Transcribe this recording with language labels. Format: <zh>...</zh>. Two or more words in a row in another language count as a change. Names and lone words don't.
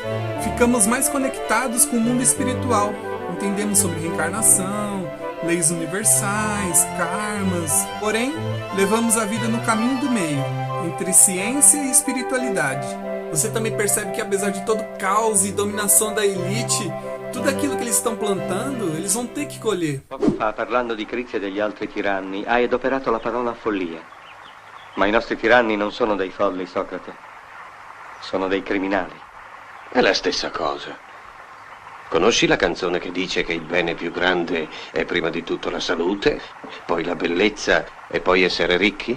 <pt>Ficamos mais conectados com o mundo espiritual. Entendemos sobre reencarnação, leis universais, karmas. Porém, levamos a vida no caminho do meio, entre ciência e espiritualidade. Você também percebe que apesar de todo o caos e dominação da elite, tudo aquilo que eles estão plantando, eles vão ter que colher.</pt> <it>Poco fa, parlando di Crizia e degli altri tiranni, hai adoperato la parola follia. Ma i nostri tiranni non sono dei folli, Socrate. Sono dei criminali. È la stessa cosa. Conosci la canzone che dice che il bene più grande è prima di tutto la salute, poi la bellezza e poi essere ricchi?</it>